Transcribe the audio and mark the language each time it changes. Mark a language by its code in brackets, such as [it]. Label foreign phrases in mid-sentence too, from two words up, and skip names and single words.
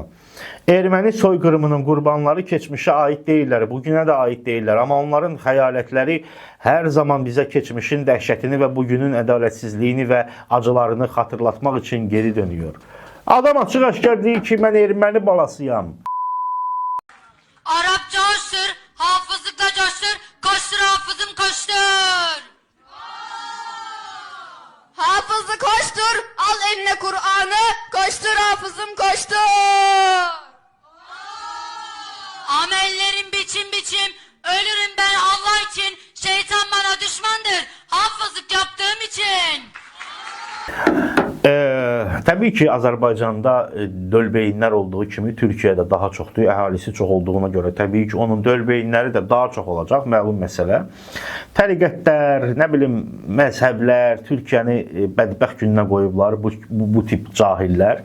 [az] Erməni soyqırımının qurbanları keçmişə aid deyirlər, bugünə də aid deyirlər. Amma onların xəyalətləri hər zaman bizə keçmişin dəhşətini və bugünün ədalətsizliyini və acılarını xatırlatmaq üçün [tr] geri dönüyor. [az] Adam açıq-aşkar deyir ki, mən erməni balasıyam. [tr] Arap coştur, hafızlıkla coştur, koştur hafızım koştur. Hafızı koştur, al eline Kur'an'ı, koştur hafızım koştur. Amellerim biçim biçim, ölürüm ben Allah için, şeytan bana düşmandır, hafızlık yaptığım için. [az] Təbii ki, Azərbaycanda dölbeyinlər olduğu kimi Türkiyədə daha çoxdur, əhalisi çox olduğuna görə təbii ki, onun dölbeyinləri də daha çox olacaq, məlum məsələ. Təriqətlər, nə bilim, məzhəblər Türkiyəni bədbəxt gününə qoyublar, bu tip cahillər.